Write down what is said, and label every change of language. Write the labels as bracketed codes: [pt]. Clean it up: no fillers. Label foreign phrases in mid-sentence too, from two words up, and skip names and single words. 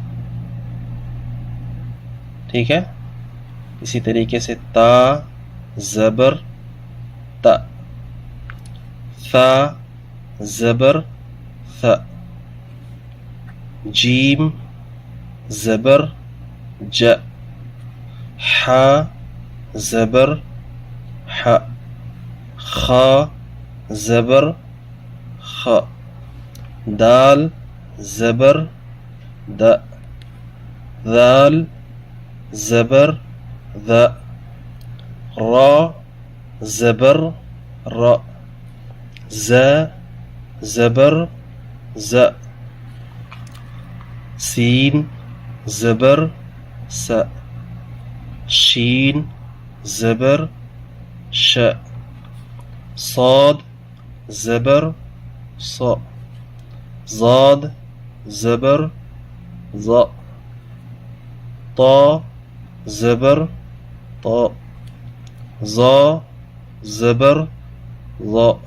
[ur] ٹھیک ہے، اسی طریقے سے تا، زبر تا، ثا، زبر ث، جیم، زبر ج، ح، زبر ح، خا، زبر خ، دال، زبر د، ذال، زبر ذ، را، زبر ر، ز، زبر ز، سین، زبر س، شین، زبر ش، صاد، زبر ص، ضاد، زبر ظ، طا، زبر طا، ظا، زبر ظ،